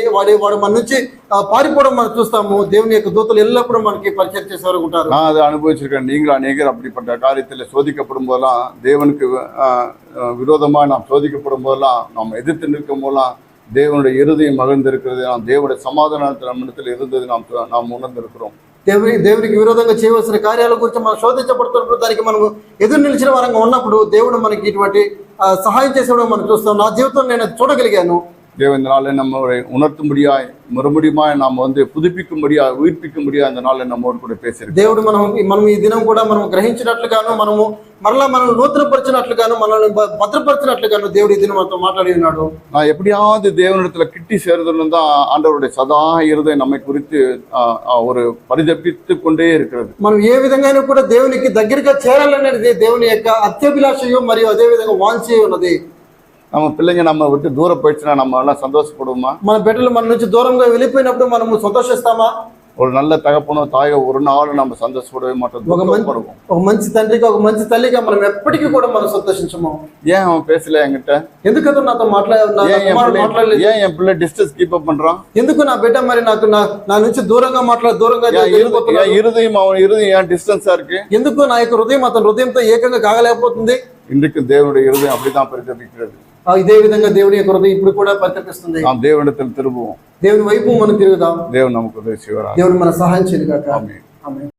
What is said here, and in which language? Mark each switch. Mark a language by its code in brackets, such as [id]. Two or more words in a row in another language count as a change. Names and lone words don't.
[te] వాడు మన నుంచి పారిపోవడం మనం చూస్తాము. దేవుని యొక్క దూతలు ఎల్లప్పుడూ మనకి పరిచయం చేసేవారు ఉంటారు. [ta] நான் அதை அனுபவிச்சிருக்கேன். நீங்களும் அநேகர் அப்படிப்பட்ட காரியத்தில் சோதிக்கப்படும் போதெல்லாம், தேவனுக்கு விரோதமாக நாம் சோதிக்கப்படும் போதெல்லாம், நாம் எதிர்த்து நிற்கும் போதெல்லாம் தேவனுடைய இருதயம் மகிழ்ந்திருக்கிறது, நாம் தேவனுடைய சமாதானத்தில் நம்மிடத்தில் இருந்தது நாம் உணர்ந்திருக்கிறோம். [te] దేవునికి విరోధంగా చేయవలసిన కార్యాల గురించి మనం శోధించబడుతున్నప్పుడు దానికి మనం ఎదురు నిలిచిన వారంగా ఉన్నప్పుడు దేవుడు మనకి ఇటువంటి సహాయం చేసేవాడు మనం చూస్తాం. నా జీవితంలో నేను చూడగలిగాను. [ta] தேவன் இந்த நாளை நம்மளை உணர்த்தும்படியாய் மறுபடியுமாய் நாம் புதுப்பிக்கும்படியாய் உயிர்ப்பிக்கும்படியாய் இந்த நாளை நம்மோடு கூட பேசியிருக்கோம். [te] దేవుడు మనం ఈ దినం కూడా మనం గ్రహించినట్లుగాను, మనము మరలా మనల్ని నూతనపరిచినట్లుగాను, మనల్ని భద్రపరిచినట్లుగాను దేవుడు ఈ దినం మనతో మాట్లాడి ఉన్నాడు. [ta] நான் எப்படியாவது தேவனிடத்துல கிட்டி சேர்ந்ததுன்னு தான் ஆண்டவருடைய சதா இருதயம் நம்மை குறித்து ஒரு பரிதபித்து கொண்டே இருக்கிறது. [te] మనం ఏ విధంగా కూడా దేవునికి దగ్గరగా చేరాలనేది దేవుని యొక్క అత్యభిలాషయు మరియు అదే విధంగా వాంఛ ఉన్నది. [ta] நம்ம பிள்ளைங்க நம்ம விட்டு தூரம் போயிடுச்சுன்னா நம்ம எல்லாம் சந்தோஷப்படுவோமா? [te] మన బిడ్డలు మన నుంచి దూరంగా వెళ్ళిపోయినప్పుడు మనము సంతోషిస్తామా? [ta] ஒரு நல்ல தகப்பனோ தாயோ ஒரு நாள் நம்ம சந்தோஷப்படவே மாட்டோம். [te] ఒక మంచి తండ్రికి, ఒక మంచి తల్లిగా మనం ఎప్పటికీ కూడా మనం సంతోషించము. [ta] ஏன் அவன் பேசல என்கிட்ட? [te] ఎందుకంటే నాతో మాట్లాడలేదు? [ta] ஏன் என் பிள்ளை [en] distance keep up [ta] பண்றான்? [te] ఎందుకు నా బిడ్డ మరి నా నుంచి దూరంగా దూరంగా [ta] இருதயம், அவன் இருதயம் ஏன் டிஸ்டன்ஸா இருக்கு? [te] ఎందుకు నా యొక్క హృదయం అతని హృదయంతో ఏకంగా కాగలేకపోతుంది? [ta] இன்றைக்கு தேவனுடைய இருதயம் அப்படிதான் பரிதபிக்கிறது. [te] ఇదే విధంగా దేవుడి యొక్క హృదయం ఇప్పుడు కూడా పరితపిస్తుంది. [ta] நாம் தேவனிடத்தில் திரும்புவோம், [te] దేవుని వైపు మనం తిరుగుదాం. [ta] தேவன் நமக்கு உதவி செய்வார். [te] దేవుడు మన సహాయం చేయను గాక. ఆమేన్. ఆమేన్.